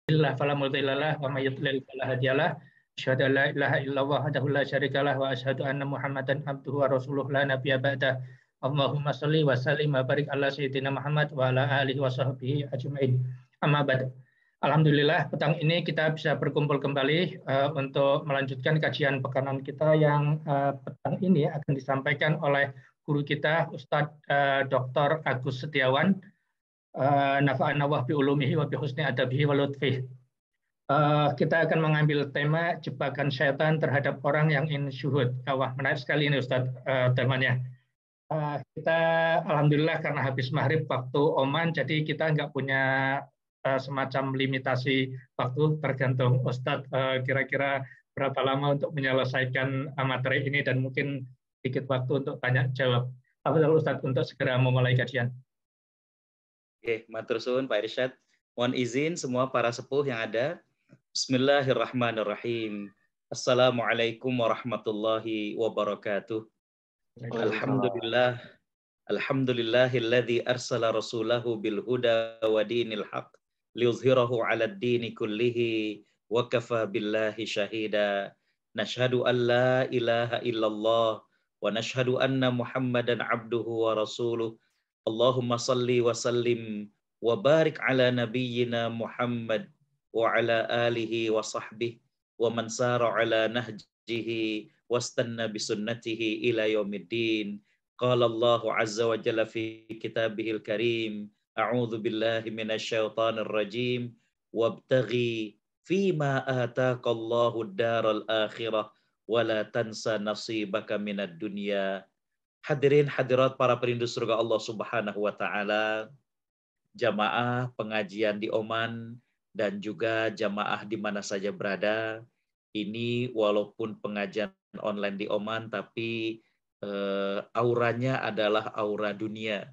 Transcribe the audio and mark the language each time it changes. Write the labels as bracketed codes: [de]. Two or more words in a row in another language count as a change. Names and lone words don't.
[ar] بالله فلا مضل له ومن يضلل فلا هادي له. أشهد أن لا إله إلا الله وحده لا شريك له وأشهد أن محمدا عبده ورسوله لا نبي بعده. اللهم صل وسلم وبارك على سيدنا محمد وعلى آله وصحبه أجمعين. أما بعد. [id] Alhamdulillah petang ini kita bisa berkumpul kembali untuk melanjutkan kajian pekanan kita yang petang ini akan disampaikan oleh guru kita Ustadz Dr. Agus Setiawan. [ar] نفعنا الله بعلومه وبحسن أدبه ولطفه. [id] Kita akan mengambil tema jebakan syaitan terhadap orang yang ingin syuhud. Wah, menarik sekali ini Ustadz temanya. Kita alhamdulillah karena habis maghrib waktu Oman, jadi kita nggak punya semacam limitasi waktu, tergantung Ustadz kira-kira berapa lama untuk menyelesaikan materi ini dan mungkin sedikit waktu untuk tanya jawab. Afdal Ustadz untuk segera memulai kajian. Oke, [jv] matur suwun [id] Pak Irsyad. Mohon izin semua para sepuh yang ada. [ar] بسم الله الرحمن الرحيم. السلام عليكم ورحمة الله وبركاته. Alhamdulillah. الحمد لله الذي أرسل رسوله بالهدى ودين الحق ليظهره على الدين كله وكفى بالله شهيدا. نشهد أن لا إله إلا الله ونشهد أن محمدا عبده ورسوله. اللهم صل وسلم وبارك على نبينا محمد وعلى آله وصحبه ومن سار على نهجه واستن بسنته إلى يوم الدين. قال الله عز وجل في كتابه الكريم، أعوذ بالله من الشيطان الرجيم, وابتغ فيما آتاك الله الدار الآخرة ولا تنس نصيبك من الدنيا. [id] Hadirin hadirat para perindu surga Allah [ar] سبحانه وتعالى, [id] jamaah pengajian di Oman dan juga jamaah di mana saja berada. Ini walaupun pengajian online di Oman tapi auranya adalah aura dunia.